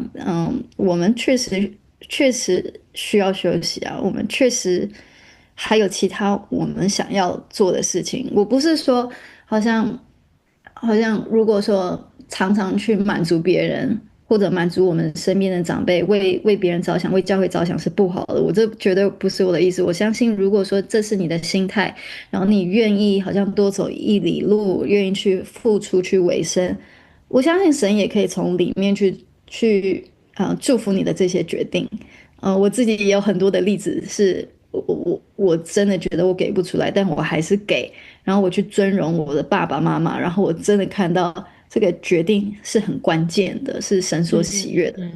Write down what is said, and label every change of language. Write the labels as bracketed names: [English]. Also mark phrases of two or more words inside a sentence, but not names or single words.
[Chinese] 我們確實需要休息啊，我們確實還有其他我們想要做的事情。我不是說好像如果說常常去滿足別人，或者滿足我們身邊的長輩，為別人着想，為教會着想是不好的。我這絕對不是我的意思。我相信如果說這是你的心態，然后你願意好像多走1里路，願意去付出去委身，我相信神也可以從裡面去祝福你的這些決定。我自己也有很多的例子是我真的觉得我給不出來，但我還是給，然後我去尊榮我的爸爸媽媽，然後我真的看到這個決定是很關鍵的，是神所喜悅的。